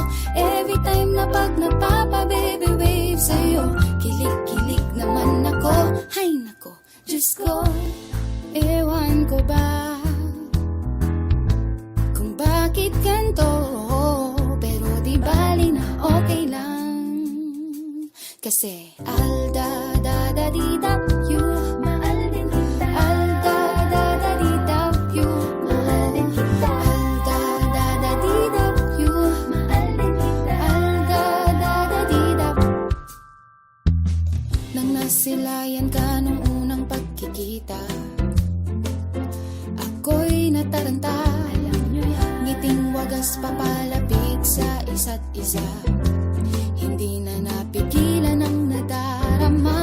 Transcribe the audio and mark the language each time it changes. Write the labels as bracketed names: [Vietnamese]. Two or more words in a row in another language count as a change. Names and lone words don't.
[English] Every time [Filipino] na pag napapa- [English] baby wave [Filipino] sa'yo, kilig-kilig naman ako. Hay nako, Diyos ko, ewan ko ba kung bakit ganito, pero di bali na okay lang. Kasi al da da da di da you, mahal din kita. Al da da da di da you, mahal din kita. Al da da da di da you, mahal din kita. Al da da da di da. Nang nasilayan ka nung unang pagkikita, ako'y nataranta. Ngiting wagas papalapit sa isa't isa, hindi na napigilan ang nadarama.